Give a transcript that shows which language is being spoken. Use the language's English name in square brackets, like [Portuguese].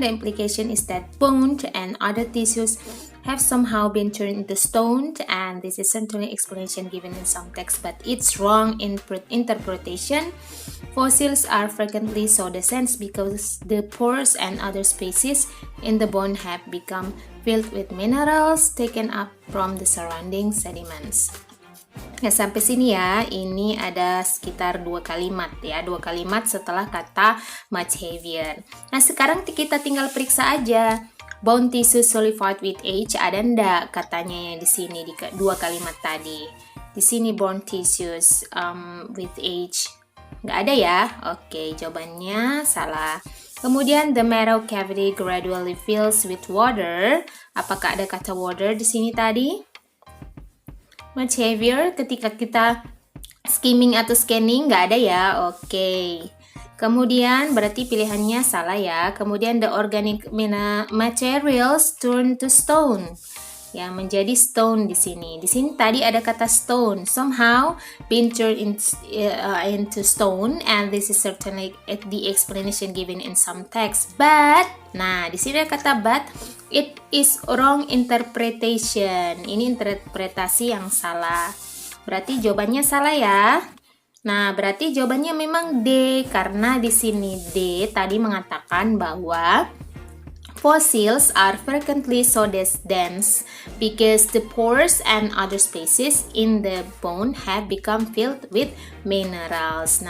[English] The implication is that bone and other tissues have somehow been turned into stone, and this is certainly explanation given in some texts, but it's wrong in interpretation. Fossils are frequently so descent because the pores and other spaces in the bone have become filled with minerals taken up from the surrounding sediments. [Indonesian] Nah, sampai sini ya, ini ada sekitar 2 kalimat ya, 2 kalimat setelah kata much heavier. Nah, sekarang kita tinggal periksa aja. [English] Bone tissue solidified with age, [Indonesian] ada ndak katanya di sini di 2 kalimat tadi. Di sini [English] bone tissues with age. [Indonesian] Nggak ada ya? Oke, jawabannya salah. Kemudian [English] the marrow cavity gradually fills with water. [Indonesian] Apakah ada kata water di sini tadi? [English] Much heavier [Indonesian] ketika kita skimming atau scanning nggak ada ya. Oke. Kemudian berarti pilihannya salah ya. Kemudian [English] the organic materials turn to stone. [Indonesian] Ya, menjadi stone di sini. Di sini tadi ada kata stone. [English] Somehow been turned into stone, and this is certainly the explanation given in some text. But, [Indonesian] nah di sini ada kata [English] but. It is wrong interpretation. [Indonesian] Ini interpretasi yang salah. Berarti jawabannya salah ya. Nah, berarti jawabannya memang D, karena di sini D tadi mengatakan bahwa [English] fossils are frequently so dense because the pores and other spaces in the bone have become filled with minerals.